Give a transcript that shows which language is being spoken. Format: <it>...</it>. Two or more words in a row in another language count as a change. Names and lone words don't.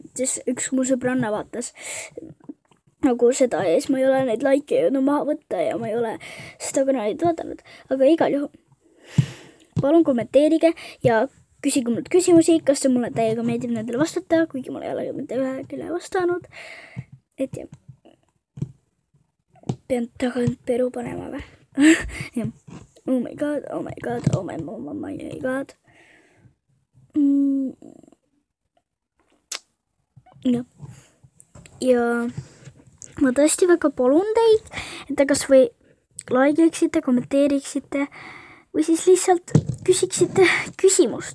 <et>siis üks mu sõbranna vaatas nagu seda ja siis ma ei ole neid like jõudnud maha võtta ja ma ei ole seda kanalit vaadanud, aga igal juhul palun kommenteerige ja küsige mult küsimusi, kas see mulle täiega meeldib nendele vastata, kuigi mul ei ole mitte ühegile vastanud, et jah, pean tagant peru panema või? Jah.</et> <en>Oh my god.</en> <et>Ja ma tõesti väga palun teid, et te kas või like'iksite, kommenteeriksite või siis lihtsalt küsiksite küsimust.</et>